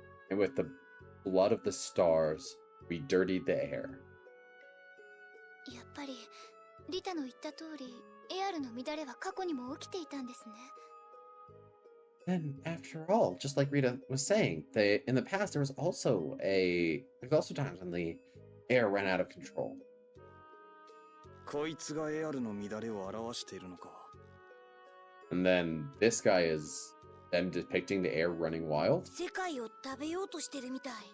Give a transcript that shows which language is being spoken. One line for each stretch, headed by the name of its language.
English: And with the blood of the stars, we dirtied the air.
Japanese: やっぱりリタの言った通り、エアルの乱れは過去にも起きていたんですね。
English: Then, after all, just like Rita was saying, in the past there's also times when the air ran out of control.
Japanese: こいつがエアルの乱れを表しているのか。
English: And then this guy is them depicting the air running wild.
Japanese: 世界を食べようとしてるみたい。